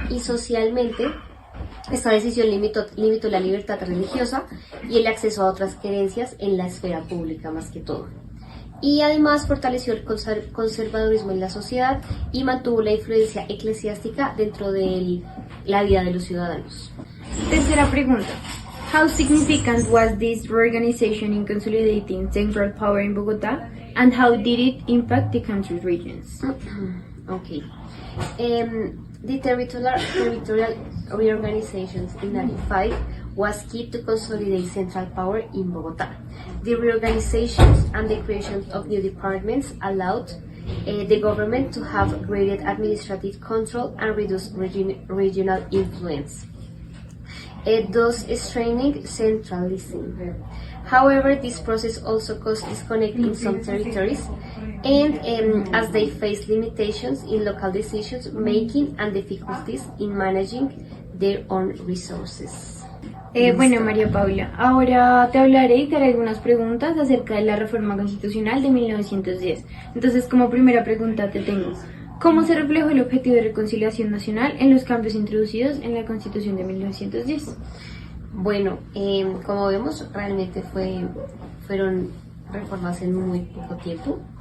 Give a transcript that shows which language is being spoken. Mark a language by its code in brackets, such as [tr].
[es] Y socialmente, esta decisión limitó la libertad religiosa y el acceso a otras creencias en la esfera pública más que todo. Y además fortaleció el conservadurismo en la sociedad y mantuvo la influencia eclesiástica dentro de la vida de los ciudadanos. Tercera pregunta. [en] How significant was this reorganization in consolidating central power in Bogotá, and how did it impact the country's regions? Okay. The territorial reorganizations in 1995 was key to consolidate central power in Bogotá. The reorganizations and the creation of new departments allowed the government to have greater administrative control and reduce regional influence, thus straining centralism. However, this process also caused disconnect in some territories, and as they face limitations in local decisions making and difficulties in managing their own resources. [es] Bueno, María Paula, ahora te hablaré y te haré algunas preguntas acerca de la reforma constitucional de 1910. Entonces, como primera pregunta te tengo, ¿cómo se reflejó el objetivo de reconciliación nacional en los cambios introducidos en la Constitución de 1910? Bueno, como vemos, realmente fueron reformas en muy poco tiempo.